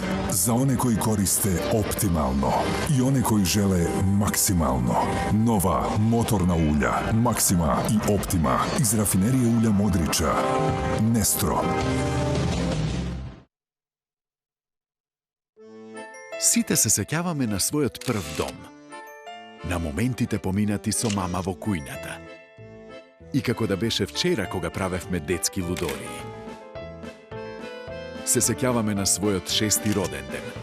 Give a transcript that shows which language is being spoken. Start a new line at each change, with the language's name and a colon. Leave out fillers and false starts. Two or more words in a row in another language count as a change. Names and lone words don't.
Bosnian: Za one koji koriste optimalno i one koji žele maksimalno. Nova motorna ulja Maxima i Optima iz rafinerije ulja Modriča. Nestro.
Macedonian: Сите се сеќаваме на својот прв дом. На моментите поминати со мама во кујната. И како да беше вчера кога правевме детски лудории. Се сеќаваме на својот 6-ти роден ден.